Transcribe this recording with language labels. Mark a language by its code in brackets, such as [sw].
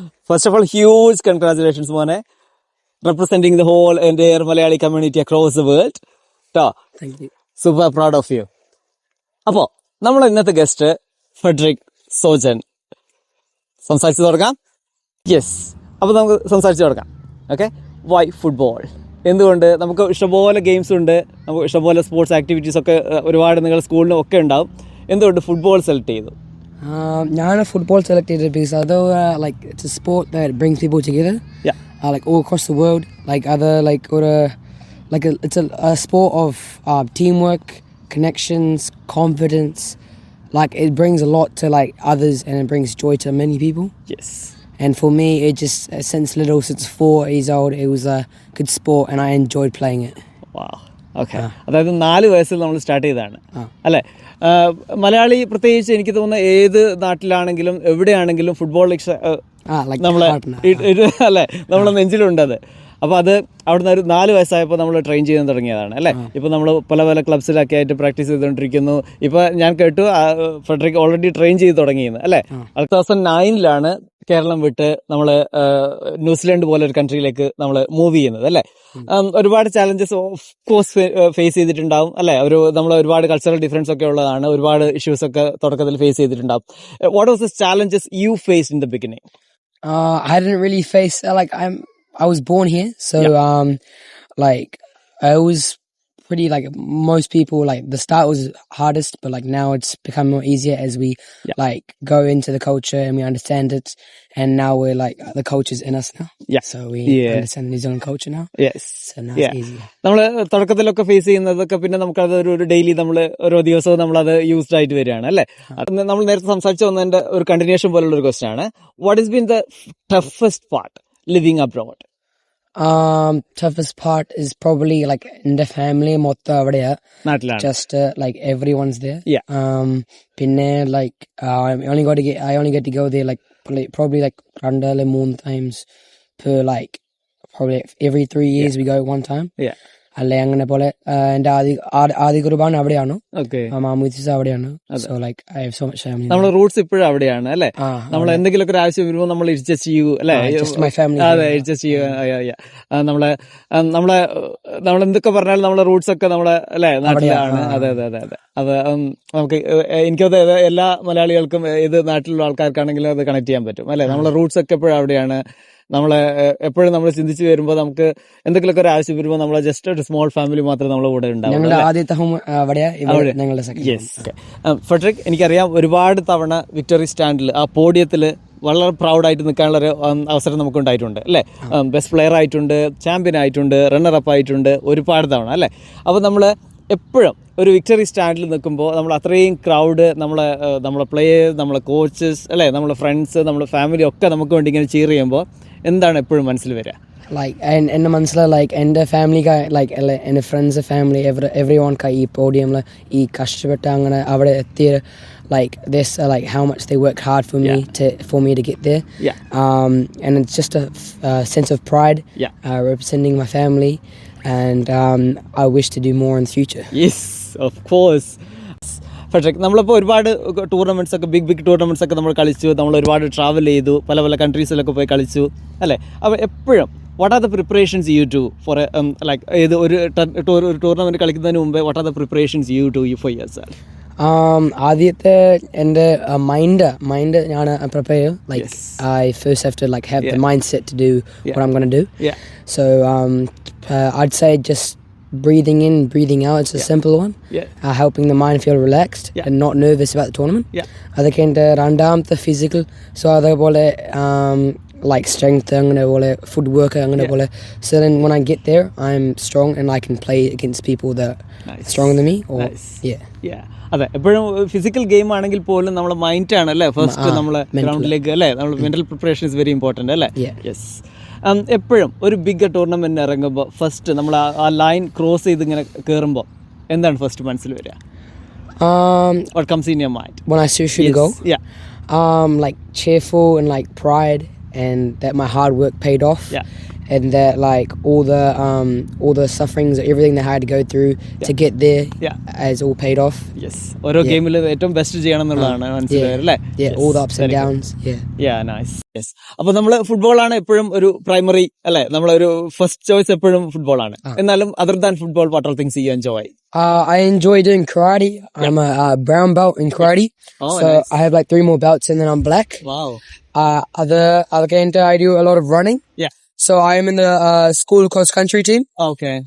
[en] First of all huge congratulations മോനെ, representing the whole entire Malayali community across the world. Thank you. Super proud of you. [ml] അപ്പോൾ നമ്മൾ ഇന്നത്തെ guest Federico Sojan. സംസാരിച്ചു തുടങ്ങാം. Yes, അപ്പോൾ നമുക്ക് സംസാരിച്ചു തുടങ്ങാം. [en] Okay, why football? [ml] എന്തുകൊണ്ട്? നമുക്ക് ഇഷ്ടംപോലെ ഗെയിംസ് ഉണ്ട്, നമുക്ക് ഇഷ്ടംപോലെ സ്പോർട്സ് ആക്ടിവിറ്റീസ് ഒക്കെ ഒരുപാട് നിങ്ങളുടെ സ്കൂളിലും ഒക്കെ ഉണ്ടാവും. എന്തുകൊണ്ട് ഫുട്ബോൾ സെലക്ട് ചെയ്തു? ഞാൻ ഫുട്ബോൾ സെലക്ട് ചെയ്തത് [en] because although like it's a sport that brings people together, like all across the world, like other like or it's a sport of teamwork, connections, confidence. Like it brings a lot to like others and it brings joy to many people. Yes. And for me, it just since 4 years old, it was a good sport and I enjoyed playing it. Wow. [ml] Okay, അതായത് 4 വയസ്സിൽ നമ്മൾ start ചെയ്തതാണ് അല്ലേ? മലയാളി പ്രത്യേകിച്ച് എനിക്ക് തോന്നുന്ന ഏത് നാട്ടിലാണെങ്കിലും എവിടെയാണെങ്കിലും ഫുട്ബോൾ നമ്മളെ അല്ലേ നമ്മളെ നെഞ്ചിലുണ്ടത്. അപ്പോൾ അത് അവിടുന്ന് ഒരു 4 വയസ്സായപ്പോൾ നമ്മൾ ട്രെയിൻ ചെയ്യാൻ തുടങ്ങിയതാണ് അല്ലേ? ഇപ്പോൾ നമ്മൾ പല ക്ലബ്സിലൊക്കെ ആയിട്ട് പ്രാക്ടീസ് ചെയ്തുകൊണ്ടിരിക്കുന്നു. ഇപ്പോൾ ഞാൻ കേട്ടു ഫെഡറിക് ഓൾറെഡി ട്രെയിൻ ചെയ്ത് തുടങ്ങിയെന്ന് അല്ലേ? 2009 കേരളം വിട്ട് നമ്മൾ ന്യൂസിലൻഡ് പോലെ ഒരു കൺട്രിയിലേക്ക് നമ്മൾ മൂവ് ചെയ്യുന്നത് അല്ലേ? ഒരുപാട് ചാലഞ്ചസ് ഓഫ് കോഴ്സ് ഫേസ് ചെയ്തിട്ടുണ്ടാവും അല്ലേ? നമ്മൾ ഒരുപാട് കൾച്ചറൽ ഡിഫറൻസ് ഒക്കെ ഉള്ളതാണ്, ഒരുപാട് ഇഷ്യൂസ് ഒക്കെ തുടക്കത്തിൽ ഫേസ് ചെയ്തിട്ടുണ്ടാവും. [en] What was the challenges you face in the beginning? I didn't really face I was born here, so like I was pretty like most people, like the start was hardest, but like now it's become more easier as we like go into the culture and we understand it, and now we're like the culture's in us now, so we understand New Zealand culture now. So now it's easier. [ml] നമ്മള് തുടക്കത്തിലൊക്കെ face ചെയ്യുന്നതൊക്കെ പിന്നെ നമുക്കത് ഒരു daily നമ്മൾ ഓരോ ദിവസവും നമ്മളത് used ആയിട്ട് വരികയാണ് അല്ലേ? നമ്മൾ നേരത്തെ സംസാരിച്ചു വന്നതിന്റെ ഒരു കണ്ടിന്യൂഷൻ പോലുള്ള ഒരു ക്വസ്റ്റ്യൻ ആണ്. [en] What is been the toughest part living abroad? Toughest part is probably like in the family [ml] motta avadaya [en] just like everyone's there. Pinne like I only get to go there like probably like 2-3 times per like probably every 3 years we go one time. [ml] അല്ലെ അങ്ങനെ പോലെ എന്റെ ആദ്യ കുർബാന അവിടെയാണ്, മാമൂദിസ അവിടെയാണ്. [en] So like I have so much family. [ml] നമ്മുടെ Roots ഇപ്പോഴും അവിടെയാണ് അല്ലേ? നമ്മൾ എന്തെങ്കിലും ഒരു ആവശ്യം വരുമ്പോൾ നമ്മൾ അഡ്ജസ്റ്റ് ചെയ്യൂ അല്ലേ? അതെ, അഡ്ജസ്റ്റ് ചെയ്യുക. നമ്മൾ എന്തൊക്കെ പറഞ്ഞാലും നമ്മളെ റൂട്ട്സ് ഒക്കെ നമ്മളെ അല്ലേ നാട്ടിലാണ്. അതെ. അത് നമുക്ക് എനിക്കത് എല്ലാ മലയാളികൾക്കും ഏത് നാട്ടിലുള്ള ആൾക്കാർക്കാണെങ്കിലും അത് കണക്ട് ചെയ്യാൻ പറ്റും അല്ലേ? നമ്മളെ റൂട്ട്സ് ഒക്കെ എപ്പോഴും അവിടെയാണ്. നമ്മളെ എപ്പോഴും നമ്മൾ ചിന്തിച്ച് വരുമ്പോൾ നമുക്ക് എന്തെങ്കിലുമൊക്കെ ഒരു ആവശ്യം വരുമ്പോൾ നമ്മളെ ജസ്റ്റ് ഒരു സ്മോൾ ഫാമിലി മാത്രമേ നമ്മളെ കൂടെ ഉണ്ടാവും. ഫെഡറിക്, എനിക്കറിയാം ഒരുപാട് തവണ വിക്ടറി സ്റ്റാൻഡിൽ ആ പോഡിയത്തിൽ വളരെ പ്രൗഡായിട്ട് നിൽക്കാനുള്ളൊരു അവസരം നമുക്ക് ഉണ്ടായിട്ടുണ്ട് അല്ലേ? ബെസ്റ്റ് പ്ലെയർ ആയിട്ടുണ്ട്, ചാമ്പ്യൻ ആയിട്ടുണ്ട്, റണ്ണർ അപ്പ് ആയിട്ടുണ്ട് ഒരുപാട് തവണ അല്ലേ? അപ്പോൾ നമ്മൾ എപ്പോഴും ഒരു വിക്ടറി സ്റ്റാൻഡിൽ നിൽക്കുമ്പോൾ നമ്മൾ അത്രയും ക്രൗഡ്, നമ്മളെ പ്ലേയേഴ്സ്, നമ്മളെ കോച്ചസ് അല്ലേ, നമ്മളെ ഫ്രണ്ട്സ്, നമ്മളെ ഫാമിലി ഒക്കെ നമുക്ക് വേണ്ടി ഇങ്ങനെ ചീർ ചെയ്യുമ്പോൾ എന്താണ് എപ്പോഴും മനസ്സിൽ വരിക? [en] Like and മനസ്സിൽ like [ml] എൻ്റെ ഫാമിലി [en] like [ml] എൻ്റെ ഫ്രണ്ട്സ് ഫാമിലി [en] everyone [ml] ഈ പോഡിയം ഈ കഷ്ടപ്പെട്ട് അങ്ങനെ അവിടെ എത്തിയ [en] like this like how much they worked hard for me to get there. And it's just a sense of pride representing my family, and I wish to do more in the future. Yes, of course. [ml] Federico, നമ്മളിപ്പോൾ ഒരുപാട് tournaments ഒക്കെ big tournaments ഒക്കെ നമ്മൾ കളിച്ചു, നമ്മൾ ഒരുപാട് travel ചെയ്തു, പല കൺട്രീസിലൊക്കെ പോയി കളിച്ചു അല്ലേ? [en] അപ്പോൾ എപ്പോഴും what are the preparations you to for like [ml] ഏത് ഒരു ടൂർണമെൻറ്റ് കളിക്കുന്നതിന് മുമ്പേ [en] What are the preparations you to for yourself? [ml] ആദ്യത്തെ എൻ്റെ മൈൻഡ് ഞാൻ prepare. [en] Like I first have to like have the mindset to do what I'm going to do. So I'd say just breathing in, breathing out. It's a simple one. Helping the mind feel relaxed and not nervous about the tournament. [ml] അതൊക്കെ രണ്ടാമത്തെ physical. So അതേപോലെ like strength അങ്ങനെ പോലെ footwork അങ്ങനെ പോലെ. [en] So then when I get there I'm strong and I can play against people that are stronger than me or [ml] അതെ, എപ്പോഴും physical game ആണെങ്കിൽ പോലും നമ്മളെ മൈൻഡ് ആണ് അല്ലേ ഫസ്റ്റ് നമ്മളെ ഗ്രൗണ്ടിലേക്ക് അല്ലേ, നമ്മൾ [en] mental preparation is very important [ml] അല്ലേ. യെസ്. എപ്പോഴും ഒരു ബിഗ് ടൂർണമെന്റിന് ഇറങ്ങുമ്പോൾ ഫസ്റ്റ് നമ്മൾ ആ ലൈൻ ക്രോസ് ചെയ്ത് ഇങ്ങനെ കയറുമ്പോൾ എന്താണ് ഫസ്റ്റ് മനസ്സിൽ വരിക? [en] What comes in your mind when I should go? Like cheerful and like pride and that my hard work paid off. And that like all the sufferings, everything that I had to go through to get there has all paid off. Yes. [ml] ഓരോ ഗെയിമിൽ ഏറ്റവും best ചെയ്യണം എന്നുള്ളതാണ് മനസ്സിലായത് അല്ലേ? [en] All the ups and downs. Nice. Yes. [ml] അപ്പോൾ നമ്മൾ ഫുട്ബോളാണ് എപ്പോഴും ഒരു പ്രൈമറി അല്ലേ, നമ്മളൊരു ഫസ്റ്റ് ചോയ്സ് എപ്പോഴും ഫുട്ബോളാണ്. എന്നാലും [en] Other than football what all things you enjoy? I enjoy doing karate. I'm a brown belt in karate. So nice. I have like 3 more belts and then I'm black. Wow. Other game I do a lot of running. So I am in the school cross country team. Okay.